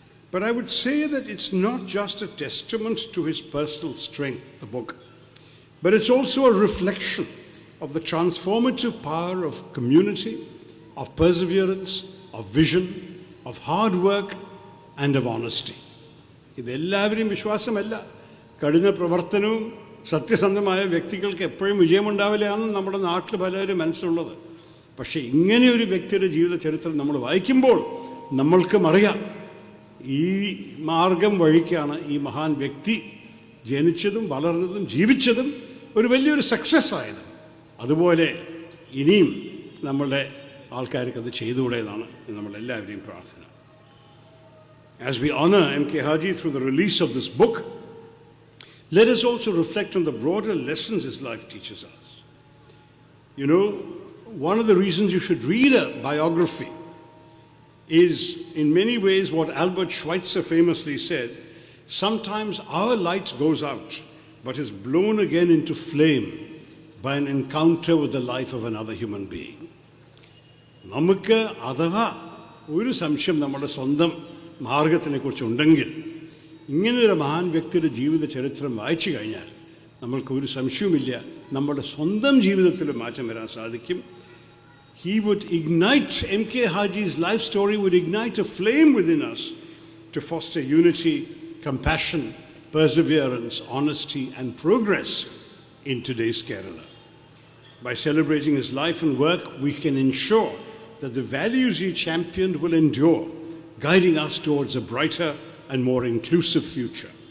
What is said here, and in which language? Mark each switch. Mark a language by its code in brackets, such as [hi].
[en] But I would say that it's not just a testament to his personal strength, the book, but it's also a reflection of the transformative power of community, of perseverance, of vision, of hard work, and of honesty. [ml] ഇതെല്ലാവരെയും വിശ്വാസമല്ല. കഠിന പ്രവർത്തനവും സത്യസന്ധമായ വ്യക്തികൾക്ക് എപ്പോഴും വിജയമുണ്ടാവില്ലാന്ന് നമ്മുടെ നാട്ടിൽ പലരും മനസ്സിലുള്ളത്. പക്ഷേ ഇങ്ങനെ ഒരു വ്യക്തിയുടെ ജീവിത ചരിത്രം നമ്മൾ വായിക്കുമ്പോൾ നമ്മൾക്കും അറിയാം ഈ മാർഗം വഴിക്കാണ് ഈ മഹാൻ വ്യക്തി ജനിച്ചതും വളർന്നതും ജീവിച്ചതും ഒരു വലിയൊരു സക്സസ് ആയത്. അതുപോലെ ഇനിയും നമ്മളുടെ ആൾക്കാർക്ക് അത് ചെയ്തുകൂടെ എന്നാണ് നമ്മളെല്ലാവരെയും പ്രാർത്ഥന. [en] As we honor M.K. Haji through the release of this book, let us also reflect on the broader lessons his life teaches us. You know, one of the reasons you should read a biography is in many ways what Albert Schweitzer famously said, sometimes our light goes out but is blown again into flame by an encounter with the life of another human being. [ml] നമുക്ക് അഥവാ ഒരു സംശയം നമ്മുടെ സ്വന്തം മാർഗത്തിനെക്കുറിച്ചുണ്ടെങ്കിൽ ഇങ്ങനെയൊരു മഹാൻ വ്യക്തിയുടെ ജീവിത ചരിത്രം വായിച്ചു കഴിഞ്ഞാൽ നമ്മൾക്കൊരു സംശയവുമില്ല നമ്മുടെ സ്വന്തം ജീവിതത്തിൽ മാറ്റം വരാൻ സാധിക്കും. [en] He would ignite, M.K. Haji's life story would ignite a flame within us to foster unity, compassion, perseverance, honesty, and progress in today's Kerala. By celebrating his life and work, we can ensure that the values he championed will endure, guiding us towards a brighter and more inclusive future.